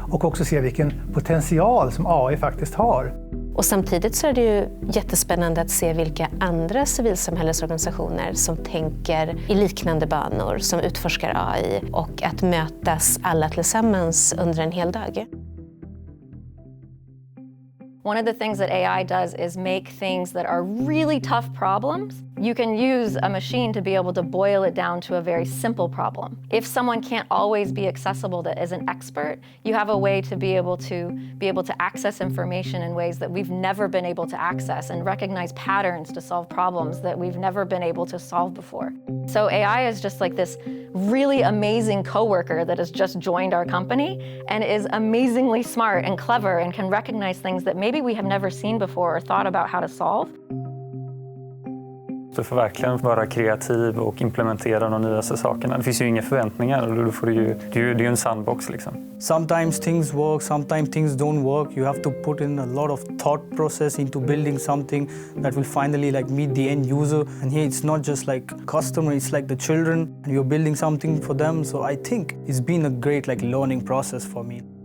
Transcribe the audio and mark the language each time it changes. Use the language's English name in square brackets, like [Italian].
[Swedish] Och också se vilken potential som AI faktiskt har. Och samtidigt så är det ju jättespännande att se vilka andra civilsamhällesorganisationer som tänker i liknande banor, som utforskar AI, och att mötas alla tillsammans under en hel dag. [English] One of the things that AI does is make things that are really tough problems. You can use a machine to be able to boil it down to a very simple problem. If someone can't always be accessible that is an expert, you have a way to be able to access information in ways that we've never been able to access and recognize patterns to solve problems that we've never been able to solve before. So AI is just like this really amazing coworker that has just joined our company and is amazingly smart and clever and can recognize things that maybe we have never seen before or thought about how to solve. [Swedish] Du får verkligen vara kreativ och implementera de nyaste sakerna. Det finns ju inga förväntningar och då får det är ju en sandbox liksom. [English] Sometimes things work, sometimes things don't work. You have to put in a lot of thought process into building something that will finally meet the end user. And here it's not just like customer, it's like the children, and you're building something for them. So I think it's been a great learning process for me.